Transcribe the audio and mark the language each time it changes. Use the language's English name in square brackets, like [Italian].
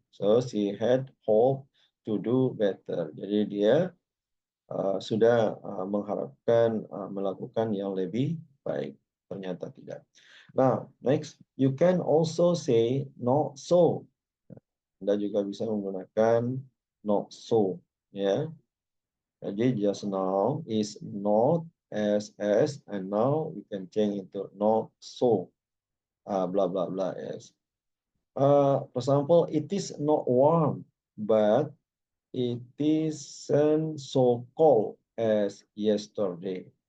[English] So she had hoped to do better. [Indonesian] Jadi dia sudah mengharapkan melakukan yang lebih baik. Ternyata tidak. [English] Now, next, you can also say not so. [Indonesian] Anda juga bisa menggunakan not so. Ya. [English] Jadi just now is not as, and now we can change into not so. Blah, blah, blah, as. For example, it is not warm, but it isn't so cold as yesterday.